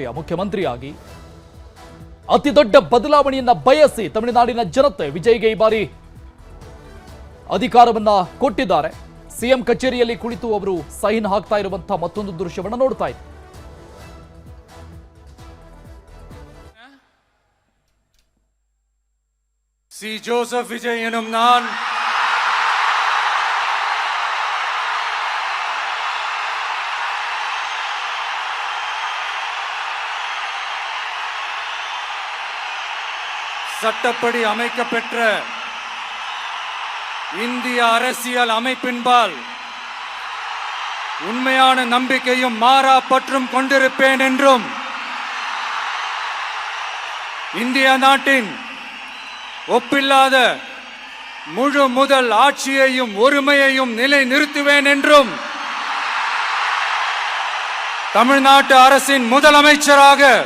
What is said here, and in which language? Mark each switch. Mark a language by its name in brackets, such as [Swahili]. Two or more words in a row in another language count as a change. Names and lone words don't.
[Kannada] ಮುಖ್ಯಮಂತ್ರಿಯಾಗಿ ಅತಿ ದೊಡ್ಡ ಬದಲಾವಣೆಯನ್ನ ಬಯಸಿ ತಮಿಳುನಾಡಿನ ಜನತೆ ವಿಜಯ್ಗೆ ಈ ಬಾರಿ ಅಧಿಕಾರವನ್ನ ಕೊಟ್ಟಿದ್ದಾರೆ. ಸಿಎಂ ಕಚೇರಿಯಲ್ಲಿ ಕುಳಿತು ಅವರು ಸೈನ್ ಹಾಕ್ತಾ ಇರುವಂತಹ ಮತ್ತೊಂದು ದೃಶ್ಯವನ್ನು ನೋಡ್ತಾ ಇದ್ದಾರೆ. [Tamil] ಸಿ ಜೋಸೆಫ್ ವಿಜಯ್ ಎನ್ನುம் நான் சட்டப்படி அமைக்கப்பெற்ற இந்திய அரசியல் அமைப்பின்பால் உண்மையான நம்பிக்கையும் மாறா பற்றும் கொண்டிருப்பேன் என்றும் இந்திய நாட்டின் ஒப்பில்லாத முழு முதல் ஆட்சியையும் ஒருமையையும் நிலை நிறுத்துவேன் என்றும் தமிழ்நாட்டு அரசின் முதலமைச்சராக